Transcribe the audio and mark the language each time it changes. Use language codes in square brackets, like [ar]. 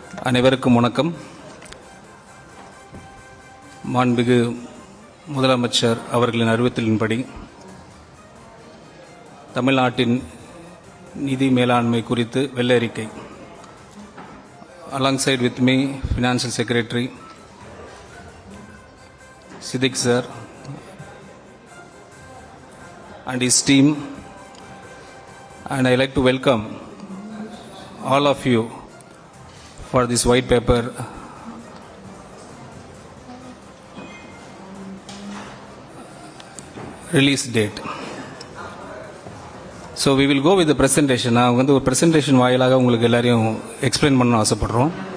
[ta] அனைவருக்கும் வணக்கம். மாண்புமிகு முதலமைச்சர் அவர்களின் அறிவுறுத்தலின்படி தமிழ்நாட்டின் நிதி மேலாண்மை குறித்து வெள்ளை அறிக்கை. [en] Alongside with me, Financial Secretary Siddiq sir and his team, and I like to welcome all of you for this white paper release date. So we will go with presentation. [ta] நான் ஒரு ப்ரெசன்டேஷன் வாயிலாக உங்களுக்கு எல்லாரையும் explain பண்ண ஆசைப்பட்றோம்.